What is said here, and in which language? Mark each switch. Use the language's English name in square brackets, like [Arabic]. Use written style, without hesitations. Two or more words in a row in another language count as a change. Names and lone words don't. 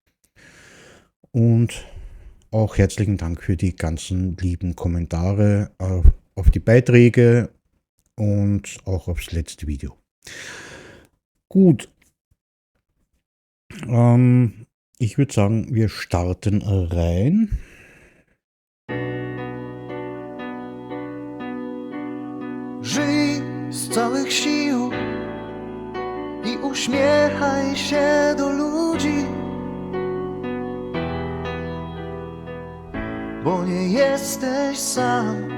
[German] Und auch herzlichen Dank für die ganzen lieben Kommentare auf die Beiträge und auch aufs letzte Video. Gut, ich würde sagen, wir starten rein. [Polish] Żyj z całych sił i uśmiechaj się do ludzi, bo nie jesteś sam.